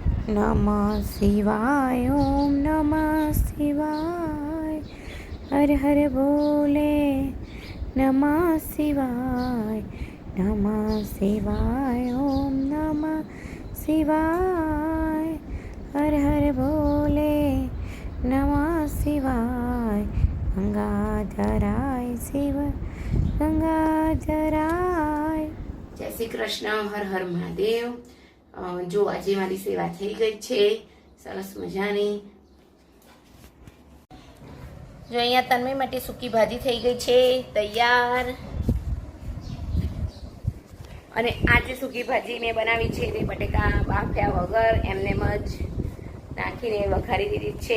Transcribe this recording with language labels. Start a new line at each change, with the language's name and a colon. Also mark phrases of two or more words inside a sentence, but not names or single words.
Hindi: नमः शिवाय ओम नमः शिवाय हर हर बोले नमः शिवाय ओम नमः शिवाय हर हर बोले नमः शिवाय गंगाधराय शिव गंगाधराय। जय श्री कृष्ण। हर हर महादेव।
Gujarati: જો આજે મારી સેવા થઈ ગઈ છે સરસ મજાની। જો અહીંયા તન્મય માટે સૂકી ભાજી થઈ ગઈ છે તૈયાર। અને આજે સૂકી ભાજી મેં બનાવી છે તે બટેકા બાફ્યા વગર એમનેમ જ નાખીને વઘારી દીધી છે।